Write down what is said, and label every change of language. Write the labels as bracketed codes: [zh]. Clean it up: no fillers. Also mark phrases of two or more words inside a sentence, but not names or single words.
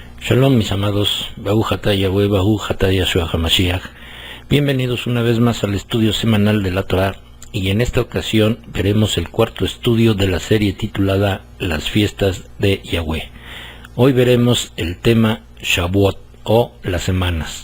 [es] Shalom mis amados, [he] ברוך אתה יהוה, ברוך אתה ישוע המשיח. [es] Bienvenidos una vez más al estudio semanal de la Torah, y en esta ocasión veremos el cuarto estudio de la serie titulada Las fiestas de Yahweh. Hoy veremos el tema Shavuot o las semanas.